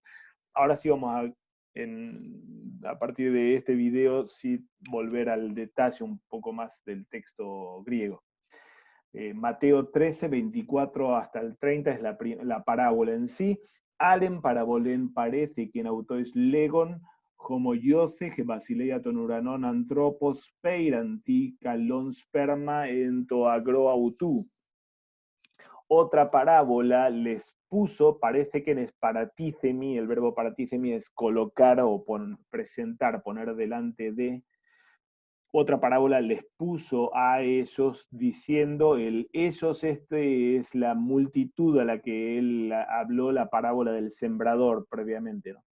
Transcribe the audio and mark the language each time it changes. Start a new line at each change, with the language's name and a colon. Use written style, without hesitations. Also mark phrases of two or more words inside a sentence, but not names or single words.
Spanish: Ahora sí vamos a partir de este video, sí volver al detalle un poco más del texto griego. Mateo 13, 24 hasta el 30 es la parábola en sí.
Greek: Ἄλλην παραβολὴν παρέθηκεν αὐτοῖς λέγων ὡμοιώθη ἡ βασιλεία τῶν οὐρανῶν ἀνθρώπῳ σπείραντι καλὸν σπέρμα ἐν τῷ ἀγρῷ αὐτοῦ.
Spanish: Otra parábola les puso, parece que es paratícemi, el verbo paratícemi es colocar o presentar, poner delante de. Otra parábola les puso a ellos diciendo, ellos es la multitud a la que él habló la parábola del sembrador previamente, ¿no?